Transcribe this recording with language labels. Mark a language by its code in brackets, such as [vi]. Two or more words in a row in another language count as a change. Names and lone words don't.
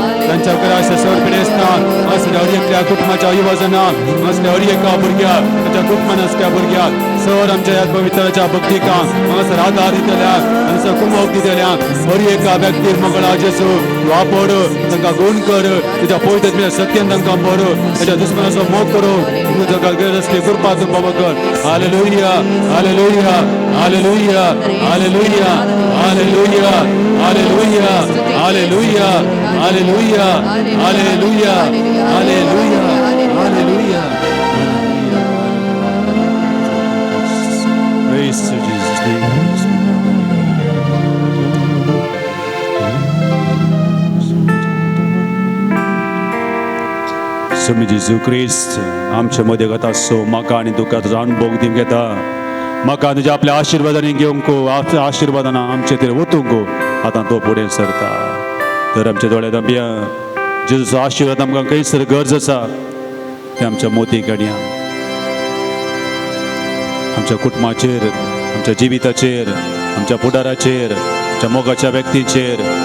[kok] तांच्या घराच्या सड पिडेस्तान असल्या हर एकल्या कुटुंबाच्या अभिवाजनाक असल्या हर एका भुरग्याक तांच्या कुटुंबान असल्या भुरग्याक सर आमच्या ह्या पवित्राच्या भक्तिकांक हांगासर आदार दितल्याक हांगासर कुमक दितल्याक हर एका व्यक्तीक मंगळा जेजू तू आपड तांकां गोण कर तुज्या पवित्र सत्यान तांकां भर ताच्या दुस्मनाचो मोग करो तूं तांकां गरज असली कृपा तूं बाबा कर हालेलुया हालेलुया हालेलुया हालेलुया हालेलुया हालेलुया हालेलुया हालेलुया हालेलुया हालेलुया हालेलुया [en] Praise to Jesus' name. [kok] स्वामी जेजू क्रिस्त आमच्या मध्ये गता सो म्हाका आनी तुका तुजो अनुभव दिवंक येता म्हाका तुज्या आपल्या आशिर्वादांनी घेवंक आपल्या आशिर्वादांना आमचे तरी वतूंक आतां तो फुडें सरता तर आमच्या दोळ्या दांबिया जेजूचो आशिर्वाद आमकां खंयसर गरज आसा ते आमच्या मोती काडया आमच्या कुटुंबाचेर आमच्या जिविताचेर आमच्या फुडाराचेर आमच्या मोगाच्या व्यक्तींचेर